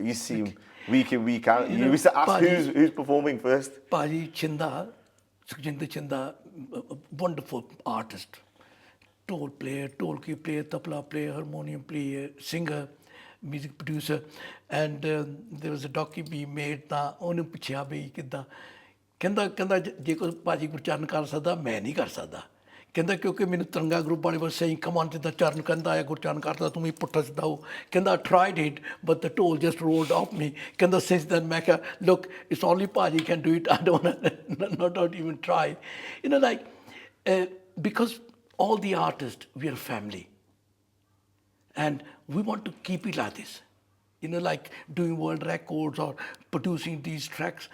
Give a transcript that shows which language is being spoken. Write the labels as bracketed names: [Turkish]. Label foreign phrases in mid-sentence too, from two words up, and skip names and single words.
[English] You seem week in, week out. You used to ask who's performing first. Paji Chinda, Sukhjinder Chinda, a wonderful artist, Dhol player, Dholki player, tabla player, harmonium player, singer, music producer, and there was a docu we made. [Punjabi] Na ਉਹਨੂੰ ਪੁੱਛਿਆ ਵੀ ਕਿੱਦਾਂ ਕਹਿੰਦਾ ਜੇ ਕੋਈ ਭਾਜੀ ਗੁਰਚਰਨ ਕਰ ਸਕਦਾ ਮੈਂ ਨਹੀਂ ਕਰ ਸਕਦਾ ਕਹਿੰਦਾ ਕਿਉਂਕਿ ਮੈਨੂੰ ਤਿਰੰਗਾ ਗਰੁੱਪ ਵਾਲੇ was [English] saying come on [Punjabi] ਜਿੱਦਾਂ ਚਰਨ ਕਹਿੰਦਾ ਆ ਗੁਰਚਰਨ ਕਰਦਾ ਤੂੰ ਵੀ ਪੁੱਠਾ ਸਿੱਧਾ ਹੋ ਕਹਿੰਦਾ [English] I tried it but the Dhol just rolled off me ਕਹਿੰਦਾ since then [Punjabi] ਮੈਂ ਕਿਹਾ [English] look it's only ਭਾਜੀ can do it I don't not even try you know like because all the artists we are family and we want to keep it like this you know like doing world records or producing these tracks.